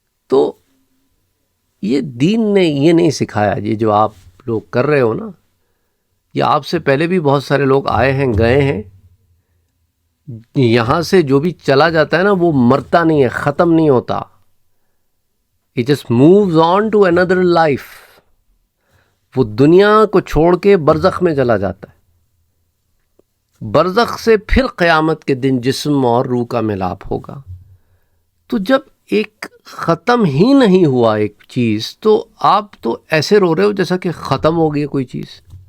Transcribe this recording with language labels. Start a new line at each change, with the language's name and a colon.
Urdu: تو یہ دین نے یہ نہیں سکھایا، یہ جو آپ لوگ کر رہے ہو نا، یہ آپ سے پہلے بھی بہت سارے لوگ آئے ہیں گئے ہیں، یہاں سے جو بھی چلا جاتا ہے نا وہ مرتا نہیں ہے، ختم نہیں ہوتا.
English: It just moves on to another life.
Urdu: وہ دنیا کو چھوڑ کے برزخ میں چلا جاتا ہے. برزخ سے پھر قیامت کے دن جسم اور روح کا ملاپ ہوگا. تو جب ایک ختم ہی نہیں ہوا ایک چیز، تو آپ تو ایسے رو رہے ہو جیسا کہ ختم ہو گئی کوئی چیز.